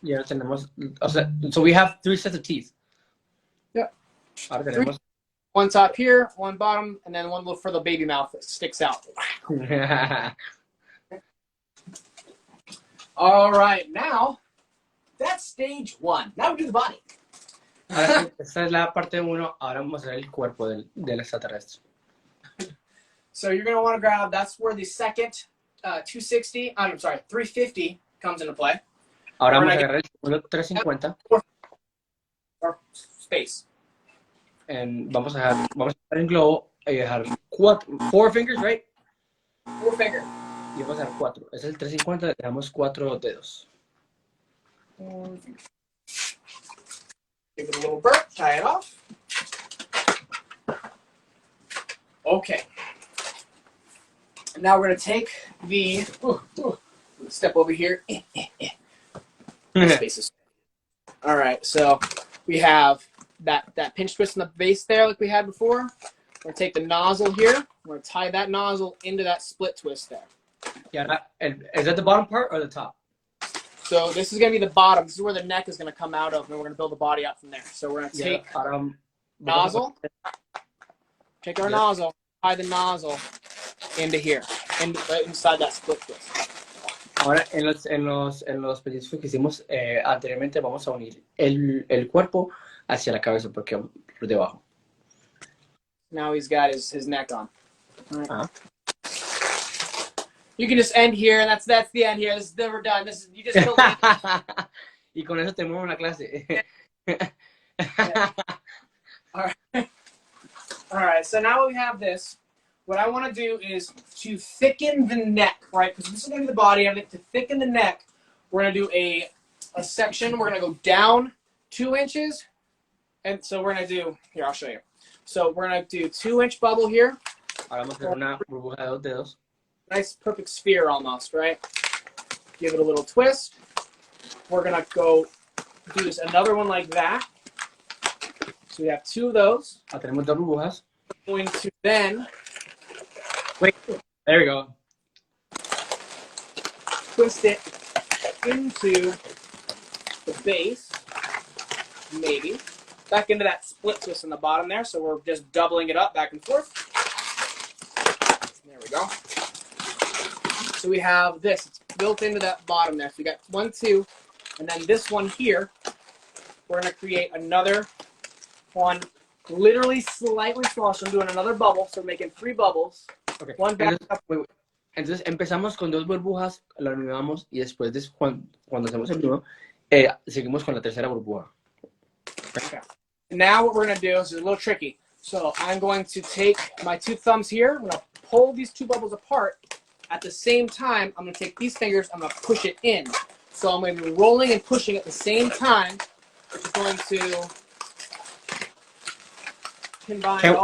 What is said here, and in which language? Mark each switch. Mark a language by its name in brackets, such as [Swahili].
[English] Yeah, [Spanish] tenemos, [English] so we have 3 sets of teeth. Yep. [Spanish] Ahora tenemos. [English] 1 top here, 1 bottom, and then 1 little for the baby mouth that sticks out. All right, now that's stage 1. Now we do the body. [Spanish] Ahora, esta es la parte 1. Ahora vamos a hacer el cuerpo del extraterrestre. [English] So you're going to want to grab, that's where the second 350 comes into play. [Spanish] Ahora vamos a agarrar el segundo 350. [English] Or space. [Spanish] Vamos a dejar el globo y dejar 4 [English] fingers, right? 4 finger. [Spanish] Y vamos a dejar 4. Ese es el 350, dejamos 4 dedos. [English] Give it a little burp, tie it off. Okay. Now we're going to take the, step over here. Spaces. All right, so we have that pinch twist in the base there like we had before. We're going to take the nozzle here. We're going to tie that nozzle into that split twist there. Yeah, is that the bottom part or the top? So this is going to be the bottom. This is where the neck is going to come out of, and then we're going to build the body up from there. So we're going to take nozzle, take our nozzle, tie the nozzle into here, right inside that split twist. [Spanish] Ahora, en los pellizcos que hicimos anteriormente, vamos a unir el cuerpo hacia la cabeza, porque por debajo. [English] Now he's got his neck on. All right. You can just end here, and that's the end here. This is never done. You just killed me. [Spanish] Y con eso terminamos la clase. [English] All right. So now we have this. What I want to do is to thicken the neck, right? Because this is going to be the body of it. To thicken the neck, we're going to do a section. We're going to go down 2 inches. And so we're going to do, here, I'll show you. So we're going to do 2-inch bubble here. [Spanish] Ahora vamos a hacer una burbuja de 2 dedos. [English] Nice perfect sphere almost, right? Give it a little twist. We're going to go do this another one like that. So we have 2 of those. [Spanish] Tenemos 2 burbujas. [English] We're going to then... Wait, there we go. Twist it into the base, maybe. Back into that split twist in the bottom there. So we're just doubling it up back and forth. There we go. So we have this. It's built into that bottom there. So we got 1, 2, and then this one here, we're going to create another one, literally slightly smaller. So I'm doing another bubble. So we're making 3 bubbles. Okay. One back up. [Spanish] Entonces empezamos con 2 burbujas, la unimos y después de cuando hacemos el nudo, seguimos con la tercera burbuja. [English] Okay. Now what we're going to do is a little tricky. So I'm going to take my 2 thumbs here. I'm going to pull these 2 bubbles apart. At the same time, I'm going to take these fingers. I'm going to push it in. So I'm going to be rolling and pushing at the same time, which is going to combine